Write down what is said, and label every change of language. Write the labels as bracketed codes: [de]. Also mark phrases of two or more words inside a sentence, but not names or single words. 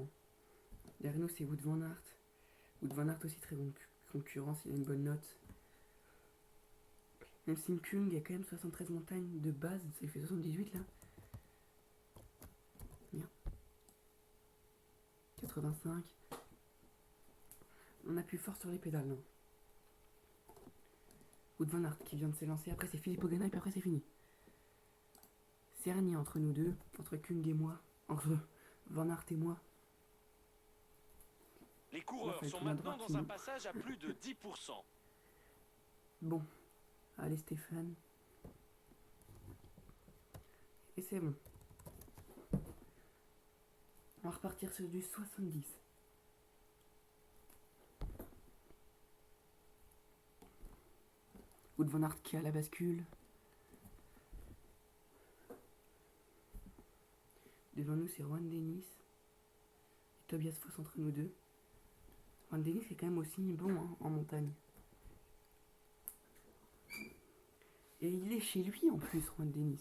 [fr] Derrière nous, c'est Wout van Aert. Wout van Aert aussi très bon concurrent s'il a une bonne note. Même si Kung a quand même 73 montagnes de base, ça lui fait 78 là. Bien. 85. On appuie fort sur les pédales. Non. Wout van Aert qui vient de s'élancer. Après c'est Philippe Ogana et puis après c'est fini. C'est dernier entre nous deux, entre Kung et moi, entre Van Aert et moi. Les coureurs sont maintenant dans un passage à plus de 10%. Bon, allez Stéphane, Et c'est bon. On va repartir sur du 70. Wout van Aert qui a la bascule. Devant nous, c'est Juan Dennis. Et Tobias Foss entre nous deux. Juan Dennis est quand même aussi bon hein, en montagne. Et il est chez lui en plus, Juan Dennis.